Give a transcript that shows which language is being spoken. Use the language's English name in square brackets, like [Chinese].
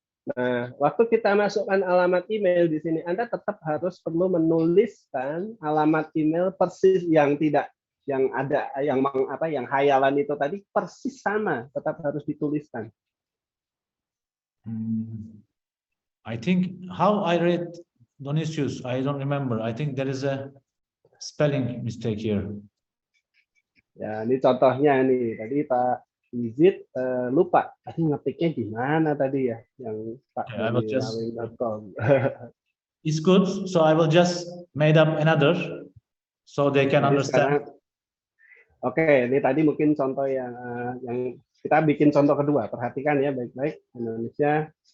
[Indonesian] Nah, waktu kita masukkan alamat email di sini, Anda tetap harus perlu menuliskan alamat email persis yang tidak, yang ada, yang hayalan itu tadi persis sama, tetap harus dituliskan. [English] I think how I read Donisius, I don't remember. I think there is a spelling mistake here. [Indonesian] Ya, ini contohnya nih. Tadi Pak Izid lupa tadi ngetiknya di mana tadi ya, yang pakdonisius.com. [English] It's good, so I will just made up another so they can understand. [Indonesian] Oke, ini tadi mungkin contoh yang kita bikin contoh kedua. Perhatikan ya baik-baik Indonesia.